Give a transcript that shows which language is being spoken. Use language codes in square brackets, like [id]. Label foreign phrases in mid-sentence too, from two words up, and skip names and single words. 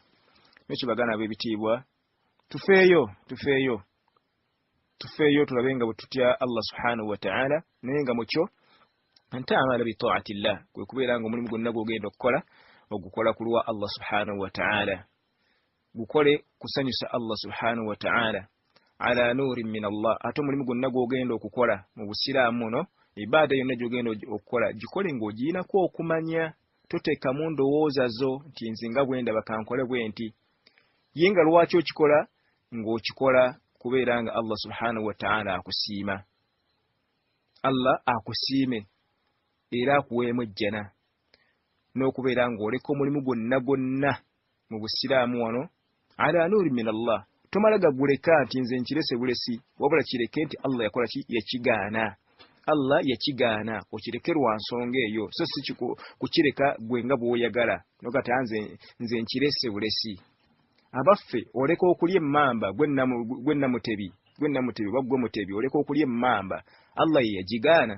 [lg] N'ekyo bagana ab'ebitiibwa tufeeyo tulabe nga bwe tutya [ar] الله سبحانه وتعالى, [lg] naye nga mukyo ntaamala [ar] بطاعة الله, [lg] kwe kubeera nga omulimu gwonna gw'ogenda okukola ogukola ku lwa [ar] الله سبحانه وتعالى. [lg] Gukole kusanyusa [ar] الله سبحانه وتعالى على نور من الله. [lg] Ate omulimu gwonna gw'ogenda okukola mu busiraamu muno, ibaada yonna gy'ogenda okukola gikole ng'ogiinako okumanya. Toteekamu ndowooza zo nti nze nga bwe ndaba kankole bwe nti. Ye nga lwaki okikola ng'okikola kubeera nga [ar] الله سبحانه وتعالى [lg] akusiima. Allah akusiime era akuweemu ejjana, n'okubeera ng'oleka omulimu gwonna mu busiraamu wano [ar] على نور من الله. [lg] Tomala gaguleka nti nze nkirese bulesi, wabula kireke nti Allah yakola ki? Yakigaana. Allah yakigaana, okireke lwa nsonga eyo, so si kukireka gwe nga bw'oyagala nogati nze nkirese bulesi. Abaffe oleka okulya emmamba gwe namutebi oba gwe mutebi, oleka okulya emmamba, Allah ye yagigaana.